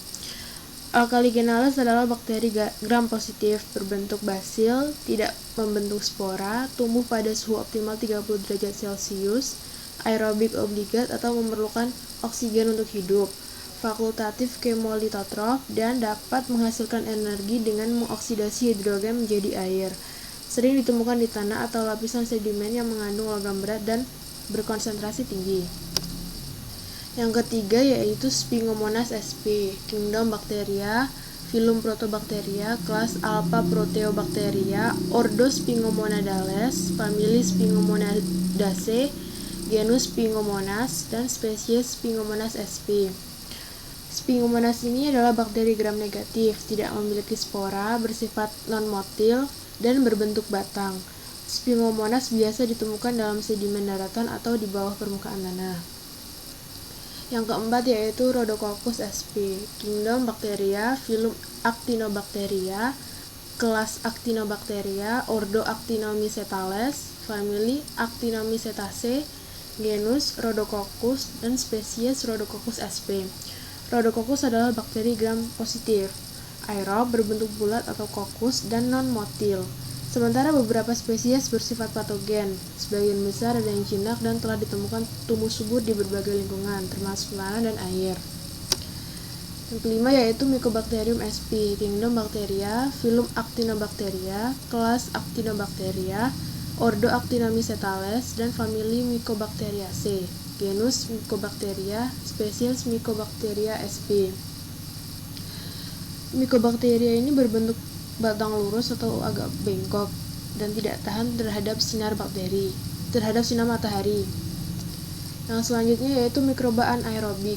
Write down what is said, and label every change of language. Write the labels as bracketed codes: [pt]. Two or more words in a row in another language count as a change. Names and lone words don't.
[id] Alkaligenales adalah bakteri gram positif, berbentuk basil, tidak membentuk spora, tumbuh pada suhu optimal 30 derajat Celcius, aerobik obligat atau memerlukan oksigen untuk hidup, fakultatif kemolitotrof, dan dapat menghasilkan energi dengan mengoksidasi hidrogen menjadi air. Sering ditemukan di tanah atau lapisan sedimen yang mengandung logam berat dan berkonsentrasi tinggi. Yang ketiga yaitu Spingomonas sp. Kingdom Bacteria, filum Protobacteria, kelas Alpha Proteobacteria, ordo Spingomonadales, famili Spingomonadaceae, genus Spingomonas, dan spesies Spingomonas sp. Spingomonas ini adalah bakteri gram negatif, tidak memiliki spora, bersifat non-motil, dan berbentuk batang. Spingomonas biasa ditemukan dalam sedimen daratan atau di bawah permukaan tanah. Yang keempat yaitu Rhodococcus sp. Kingdom Bacteria, filum Actinobacteria, kelas Actinobacteria, ordo Actinomycetales, famili Actinomycetaceae, genus Rhodococcus, dan spesies Rhodococcus sp. Rhodococcus adalah bakteri gram positif, aerob, berbentuk bulat atau kokus, dan non-motil. Sementara beberapa spesies bersifat patogen, sebagian besar ada yang jinak dan telah ditemukan tumbuh subur di berbagai lingkungan, termasuk tanah dan air. Yang kelima yaitu Mycobacterium sp. Kingdom Bacteria, filum Actinobacteria, kelas Actinobacteria, ordo Actinomycetales, dan famili Mycobacteriaceae, genus Mycobacteria, spesies Mycobacteria sp. Mycobacteria ini berbentuk batang lurus atau agak bengkok dan tidak tahan terhadap sinar matahari. Yang selanjutnya yaitu mikroba anaerobik.